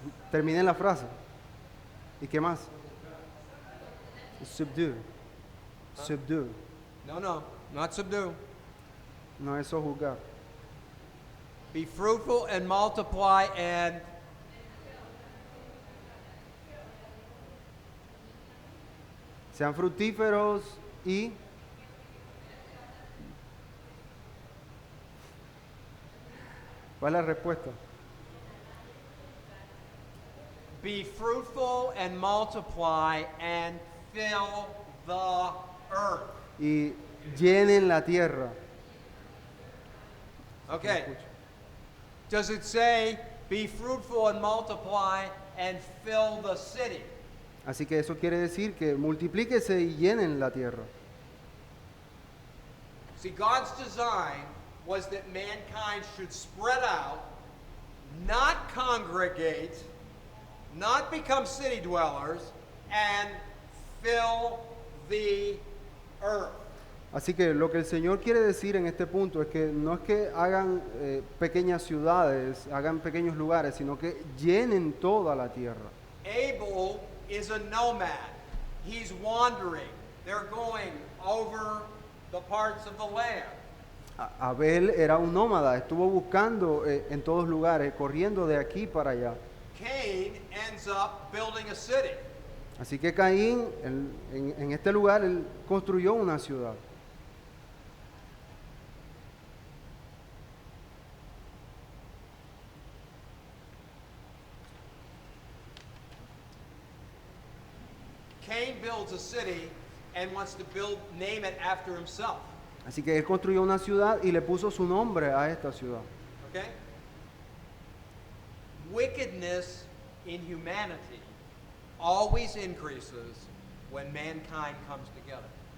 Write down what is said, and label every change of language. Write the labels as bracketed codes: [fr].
[es] terminen la frase. ¿Y qué más? [en] Subdue. Subdue. No, not subdue. [es] No es sojuzgar. [en] Be fruitful and multiply and [es] Sean fructíferos y ¿cuál es la respuesta? [en] be fruitful and multiply and fill the earth. [es] Y llenen la tierra. [en] Okay. Does it say be fruitful and multiply and fill the city? [es] Así que eso quiere decir que multiplíquese y llenen la tierra. [en] See, God's design was that mankind should spread out, not congregate, not become city dwellers, and fill the earth. [es] Así que lo que el Señor quiere decir en este punto es que no es que hagan pequeñas ciudades, hagan pequeños lugares, sino que llenen toda la tierra. [en] Abel is a nomad. He's wandering. They're going over the parts of the land. [es] Abel era un nómada, estuvo buscando en todos lugares, corriendo de aquí para allá. [en] Cain ends up building a city. [es] Así que Caín, en este lugar, él construyó una ciudad. [en] Cain builds a city and wants to name it after himself. [es] Así que él construyó una ciudad y le puso su nombre a esta ciudad. [en] Okay? Wickedness in humanity always increases when mankind comes together.